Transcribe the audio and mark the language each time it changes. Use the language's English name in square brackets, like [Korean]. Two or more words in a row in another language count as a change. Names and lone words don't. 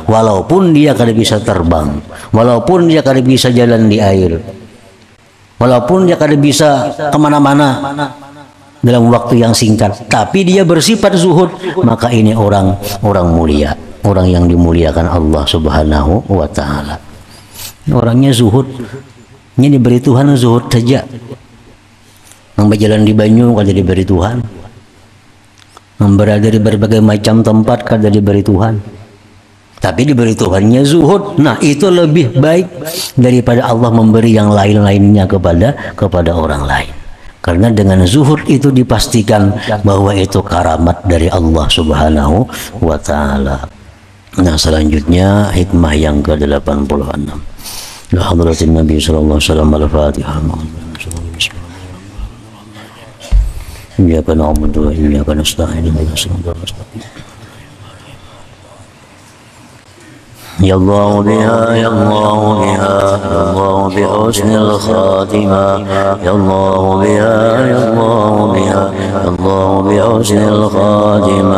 [Indonesian] Walaupun dia kada bisa terbang, walaupun dia kada bisa jalan di air, walaupun dia kada bisa kemana-mana dalam waktu yang singkat, tapi dia bersifat zuhud, maka ini orang mulia, orang yang dimuliakan [Arabic] الله سبحانه وتعالى. [Indonesian] Orangnya zuhud, ini diberi Tuhan zuhud saja. Berjalan di banyu kada diberi Tuhan, berada di berbagai macam tempat kada diberi Tuhan, tapi diberi Tuhannya zuhud. Nah, itu lebih baik daripada Allah memberi yang lain-lainnya kepada orang lain. Karena dengan zuhud itu dipastikan bahwa itu karamat dari [Arabic] الله سبحانه وتعالى. [Indonesian] Nah, selanjutnya hikmah yang ke-86. [Arabic] إلى حضرة النبي صلى الله عليه وسلم الفاتحة إياك نعبد وإياك نستعين. يا الله بها يا الله بها يا الله بحسن الخاتمة. يا الله بها يا الله بها يا الله بحسن الخاتمة.